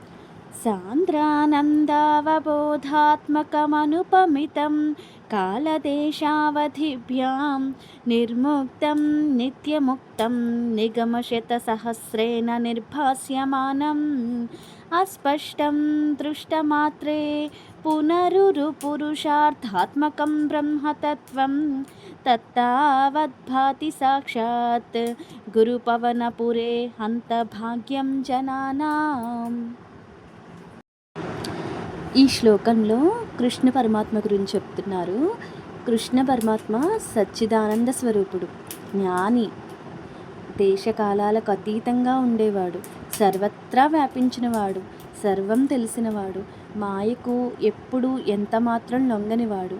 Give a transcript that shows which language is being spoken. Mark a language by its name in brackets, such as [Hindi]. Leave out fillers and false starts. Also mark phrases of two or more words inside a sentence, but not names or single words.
[Sanskrit] सान्द्रानन्दावबोधात्मकमनुपमितं कालदेशावधिभ्यां निर्मुक्तं नित्यमुक्तं निगमशतसहस्रेण निर्भास्यमानम् अस्पष्टं दृष्टमात्रे पुनरुरुपुरुषार्थात्मकं ब्रह्मतत्त्वं तत्तावद्भाति साक्षात् गुरुपवनपुरे हन्तभाग्यं जनानाम्। [Telugu] ఈ శ్లోకంలో కృష్ణ పరమాత్మ గురించి చెప్తున్నారు. కృష్ణ పరమాత్మ సచ్చిదానంద స్వరూపుడు, జ్ఞాని, దేశకాలాలకు అతీతంగా ఉండేవాడు, సర్వత్రా వ్యాపించినవాడు, సర్వం తెలిసినవాడు, మాయకు ఎప్పుడు ఎంత మాత్రం లొంగనివాడు.